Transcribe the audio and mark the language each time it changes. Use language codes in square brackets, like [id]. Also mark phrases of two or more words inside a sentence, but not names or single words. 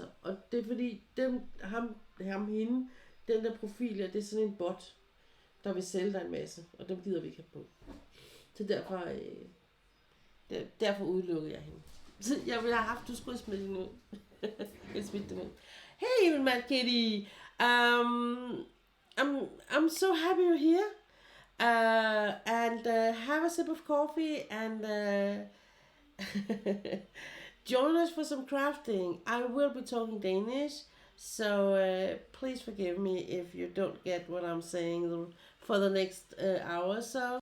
[da] Og det er fordi, hende, den der profil, det er sådan en bot, der vil sælge dig en masse. Og dem gider vi ikke have på. Så derfor udelukkede jeg hende. Så jeg ville have haft, du skulle smide hende ud. Jeg smidte dem ud. Hey, Mad Kitty. [en] I'm so happy you're here. And have a sip of coffee and join us for some crafting. I will be talking Danish, so please forgive me if you don't get what I'm saying for the next hour or so.